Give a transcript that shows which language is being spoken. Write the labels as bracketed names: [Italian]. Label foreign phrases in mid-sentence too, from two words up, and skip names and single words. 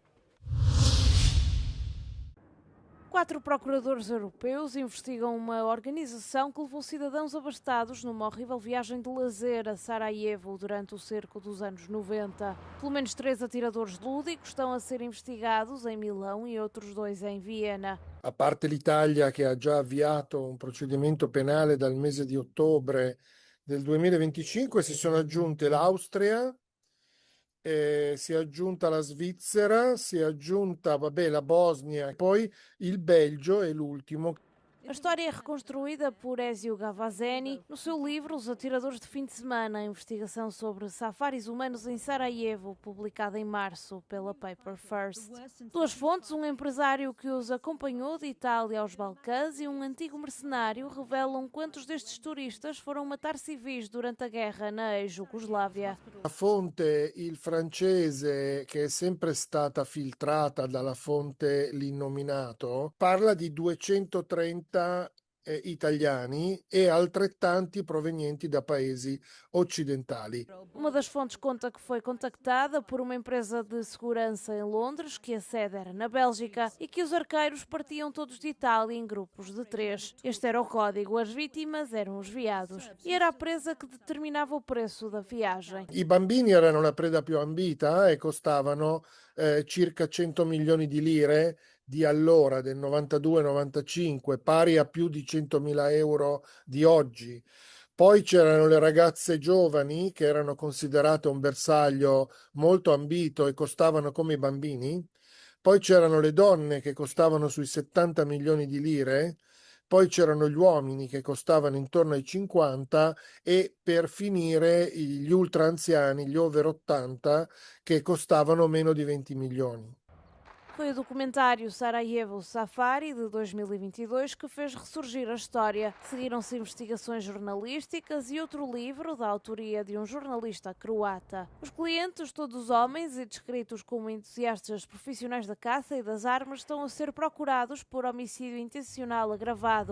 [Portuguese] 4 procuradores europeus investigam uma organização que levou cidadãos abastados numa horrível viagem de lazer a Sarajevo durante o cerco dos anos 90. Pelo menos 3 atiradores lúdicos estão a ser investigados em Milão e outros 2 em Viena. [Italian] A parte l'Italia, che ha già avviato un procedimento penale dal mese di ottobre del 2025, si sono aggiunte l'Austria, si è aggiunta la Svizzera, si è aggiunta la Bosnia, poi il Belgio è l'ultimo. [Portuguese] A história é reconstruída por Ezio Gavazzeni no seu livro Os Atiradores de Fim de Semana, a investigação sobre safaris humanos em Sarajevo, publicada em março pela Paper First. 2 fontes, um empresário que os acompanhou de Itália aos Balcãs e um antigo mercenário, revelam quantos destes turistas foram matar civis durante a guerra na ex-Jugoslávia. [Italian] La fonte, il francese, che è sempre stata filtrata dalla fonte L'Innominato, parla di 230 italiani e altrettanti provenienti da paesi occidentali. [Portuguese] Uma das fontes conta que foi contactada por uma empresa de segurança em Londres, que a sede era na Bélgica, e que os arqueiros partiam todos de Itália em grupos de 3. Este era o código, as vítimas eram os viados. E era a presa que determinava o preço da viagem. [Italian] I bambini erano la preda più ambita e costavano circa 100 milioni di lire di allora, del 92-95, pari a più di 100.000 euro di oggi. Poi c'erano le ragazze giovani che erano considerate un bersaglio molto ambito e costavano come i bambini. Poi c'erano le donne che costavano sui 70 milioni di lire. Poi c'erano gli uomini che costavano intorno ai 50 e per finire gli ultra anziani, gli over 80, che costavano meno di 20 milioni. [Portuguese] Foi o documentário Sarajevo Safari, de 2022, que fez ressurgir a história. Seguiram-se investigações jornalísticas e outro livro, da autoria de um jornalista croata. Os clientes, todos homens e descritos como entusiastas profissionais da caça e das armas, estão a ser procurados por homicídio intencional agravado.